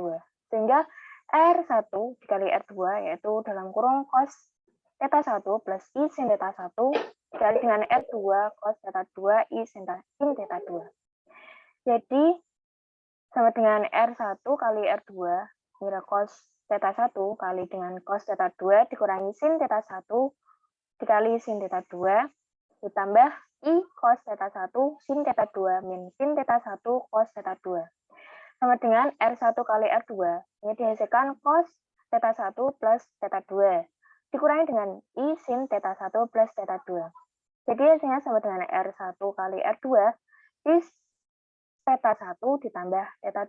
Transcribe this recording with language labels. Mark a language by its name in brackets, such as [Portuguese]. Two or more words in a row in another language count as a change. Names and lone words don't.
[Indonesian] Sehingga R1 dikali R2 yaitu dalam kurung cos θ1 plus I sin θ1 dikali dengan R2 cos θ2 I sin θ2. Jadi sama dengan R1 kali R2 nilai cos θ1 kali dengan cos θ2 dikurangi sin θ1 dikali sin θ2 ditambah I cos θ1 sin θ2 min sin θ1 cos θ2 sama dengan R1 kali R2 ini dihasilkan cos θ1 plus θ2 dikurangi dengan I sin θ1 plus θ2. Jadi hasilnya sama dengan R1 kali R2 is θ1 ditambah θ2.